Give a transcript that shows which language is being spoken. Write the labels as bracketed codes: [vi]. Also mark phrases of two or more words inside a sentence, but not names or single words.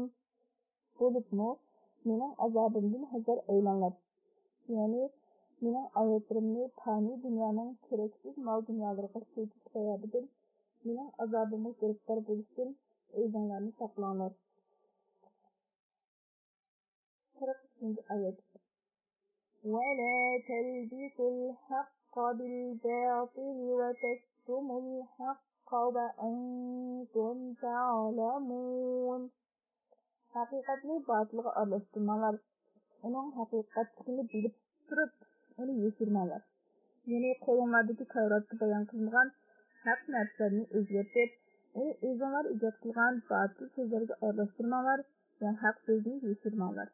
[uz] Bo'libmi, mening azobimdan hazar aylanglar. Ya'ni mening oyatlarimni fani dunyoning keraksiz mol-dunyolarga so'tish sababidan mening azobimga giriftor bo'lishdan o'zinglarni saqlanglar. 42. oyat. [ar] ولا تلبسوا الحق بالباطل وتكتموا الحق وأنتم تعلمون. [uz] Haqiqatni batılga aralashtirmanglar. Uning haqiqatligini bilib turib, uni yashirmanglar. Ya'ni qo'linglardagi Tavratda bayon qilingan haq narsalarni o'zgartirib, uni o'zinglar ijod qilgan batil so'zlarga aralashtirmanglar va haq so'zni yashirmanglar.